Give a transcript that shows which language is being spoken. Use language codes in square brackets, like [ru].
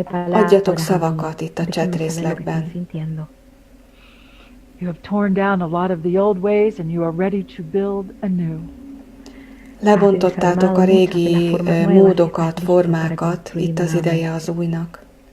[hu] Adjatok szavakat itt a chat részlegben. [en] You have torn down a lot of the old ways and you are ready to build a new. [hu] Lebontottátok a régi módokat, formákat, itt az ideje az újnak.